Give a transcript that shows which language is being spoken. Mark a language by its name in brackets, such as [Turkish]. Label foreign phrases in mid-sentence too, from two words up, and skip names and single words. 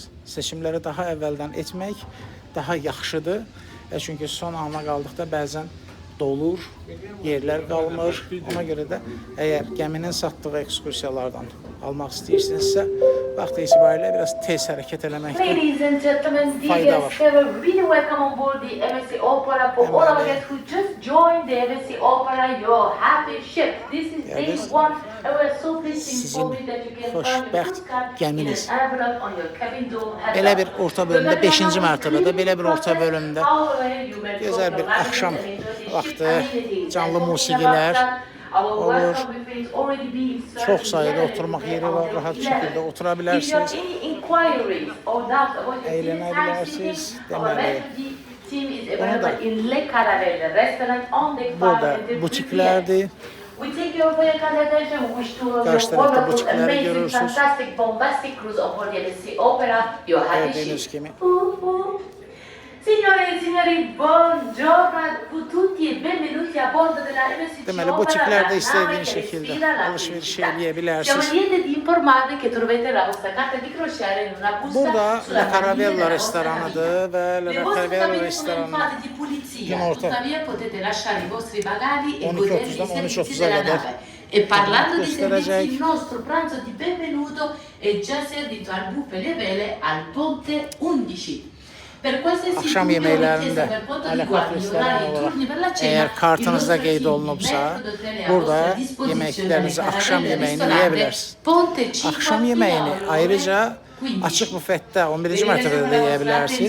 [Azerbaijani] Seçimləri daha əvvəldən etmək daha yaxşıdır. Çünki son ana qaldıqda bəzən dolur, yerlər qalmır. Ona görə də əgər gəminin satdığı ekskursiyalardan almaq istəyirsinizsə, vaxt itibarilə biraz tez hərəkət eləməkdə fayda var. [English] Really welcome on board the MSC Opera. For all our guests who just joined the MSC Opera, your happy ship. This is day one, and we're so pleased to inform you that you can find the cruise card in an envelope on your cabin door. [Azerbaijani] Belə bir orta bölümdə, 5-ci mərtəbədə, belə bir orta bölümdə gözəl bir axşam vaxtı, canlı musiqilər olur. Çox sayıda oturmaq yeri var, rahat bir şəkildə otura bilərsiniz. Əylənə bilərsiniz. Deməli, burada butiklərdir. Karşı tərəfdə butikləri görürsünüz. Gördüyünüz kimi. [Italian] Signore e signori, buongiorno a tutti e benvenuti a bordo della MSC Opera. [Azerbaijani] Deməli, butiklərdə istədiyiniz şəkildə alış-veriş edə bilərsiniz. [Italian] Siamo lieti di informarvi che troverete la vostra carta di crociera in una busta [Azerbaijani] burada [Italian] sulla [Azerbaijani] La Caravella restoranıdır və La Caravella restoranı [Italian] di pulizia. [Azerbaijani] günorta [Italian] Tuttavia potete lasciare i vostri bagagli e [Azerbaijani] 12:30'dan [Italian] godervi i servizi [Azerbaijani] 13:30'a [Italian] della [Turkish] kadar [Italian] nave. E parlando di [Turkish] gösterecek. [Italian] servizi, il nostro pranzo di benvenuto è già servito al buffet Le Vele al Ponte 11. [Azerbaijani] Axşam yeməklərində əlaqət restoran olaraq əgər kartınızda qeyd olunubsa, burada yeməklərinizi, axşam yeməyini yeyə bilərsiniz. Axşam yeməyini ayrıca açıq bufetdə 11-ci mərtəbədə də yeyə bilərsiniz.